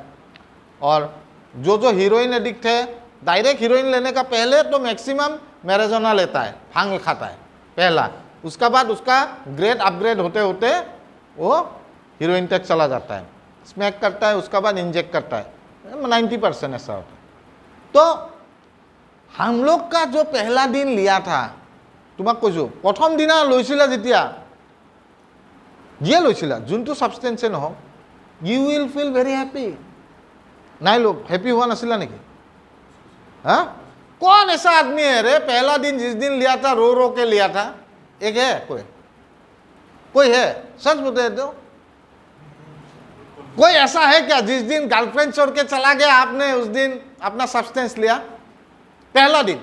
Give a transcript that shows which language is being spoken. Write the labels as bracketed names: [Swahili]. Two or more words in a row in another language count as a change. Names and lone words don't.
[Hindi] और जो जो हीरोइन एडिक्ट है, डायरेक्ट हीरोइन लेने का पहले तो मैक्सिमम मैरिजुआना लेता है, भांग खाता है पहला। उसका बाद उसका ग्रेड अपग्रेड होते होते वो हीरोइन तक चला जाता है, स्मैक करता है, उसका बाद इंजेक्ट करता है। 90% ऐसा होता है। तो हम लोग का जो पहला दिन लिया था, [Assamese] তোমাক কৈছো প্ৰথম দিনা লৈছিলা যেতিয়া, যিয়ে লৈছিলা যোনটো সাবস্টেন্সে নহওক, [English] You will feel very happy. [Hindi] নাই लो हैप्पी हुआ नसीला नहीं? हाँ, कौन ऐसा आदमी है रे पहला दिन जिस दिन लिया था रो रो के लिया था? एक है कोई? कोई है? सच बता दो, कोई ऐसा है क्या जिस दिन गर्लफ्रेंड छोड़ के चला गया आपने उस दिन अपना सब्सटेंस लिया पहला दिन?